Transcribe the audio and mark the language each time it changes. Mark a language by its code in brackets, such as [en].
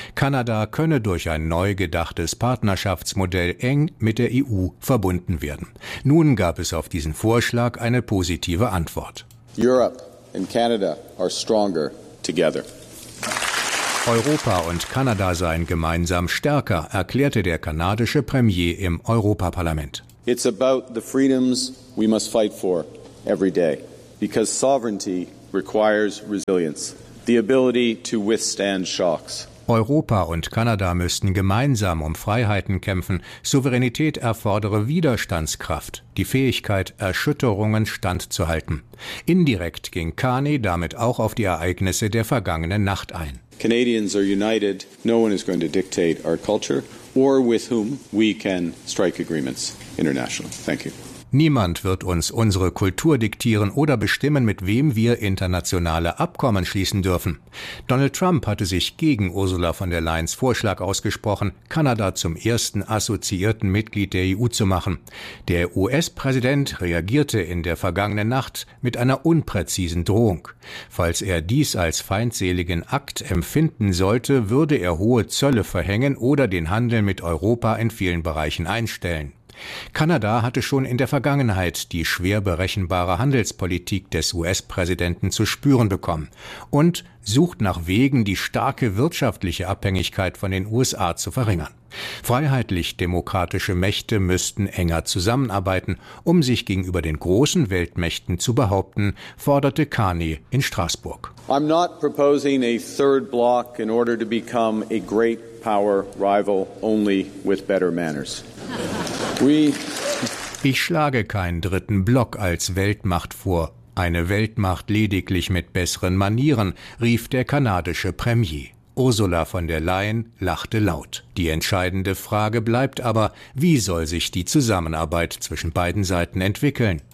[de] Kanada könne durch ein neu gedachtes Partnerschaftsmodell eng mit der EU verbunden werden. Nun gab es auf diesen Vorschlag eine positive Antwort. [en] Europe and Canada are stronger together. [de] Europa und Kanada seien gemeinsam stärker, erklärte der kanadische Premier im Europaparlament. [en] It's about the freedoms we must fight for every day. Because sovereignty requires resilience, the ability to withstand shocks. [de] Europa und Kanada müssten gemeinsam um Freiheiten kämpfen. Souveränität erfordere Widerstandskraft, die Fähigkeit, Erschütterungen standzuhalten. Indirekt ging Carney damit auch auf die Ereignisse der vergangenen Nacht ein. [en] Canadians are united. No one is going to dictate our culture or with whom we can strike agreements internationally. Thank you. [de] Niemand wird uns unsere Kultur diktieren oder bestimmen, mit wem wir internationale Abkommen schließen dürfen. Donald Trump hatte sich gegen Ursula von der Leyen's Vorschlag ausgesprochen, Kanada zum ersten assoziierten Mitglied der EU zu machen. Der US-Präsident reagierte in der vergangenen Nacht mit einer unpräzisen Drohung. Falls er dies als feindseligen Akt empfinden sollte, würde er hohe Zölle verhängen oder den Handel mit Europa in vielen Bereichen einstellen. Kanada hatte schon in der Vergangenheit die schwer berechenbare Handelspolitik des US-Präsidenten zu spüren bekommen und sucht nach Wegen, die starke wirtschaftliche Abhängigkeit von den USA zu verringern. Freiheitlich-demokratische Mächte müssten enger zusammenarbeiten, um sich gegenüber den großen Weltmächten zu behaupten, forderte Carney in Straßburg. [en] I'm not proposing a third bloc in order to become a great power rival only with better manners. [de] Ich schlage keinen dritten Block als Weltmacht vor. Eine Weltmacht lediglich mit besseren Manieren, rief der kanadische Premier. Ursula von der Leyen lachte laut. Die entscheidende Frage bleibt aber, wie soll sich die Zusammenarbeit zwischen beiden Seiten entwickeln?